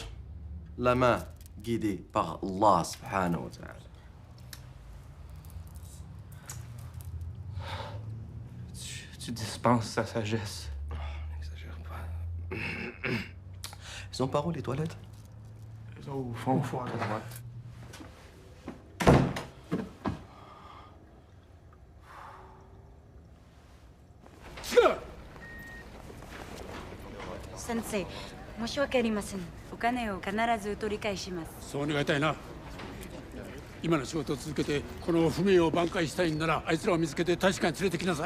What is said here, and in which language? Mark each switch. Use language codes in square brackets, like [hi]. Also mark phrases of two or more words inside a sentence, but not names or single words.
[fr] La main guidée par Allah [ar] سبحانه وتعالى. [fr] Tu dispenses sa sagesse. Oh, n'exagère pas. Ils sont par où, les toilettes? Au fond, à droite. [ja] Sensei, 申し訳ありません。お金を必ず取り返します。そう願いたいな。今の仕事を続けてこの不明を挽回したいんならあいつらを見つけて大使館に連れてきなさい。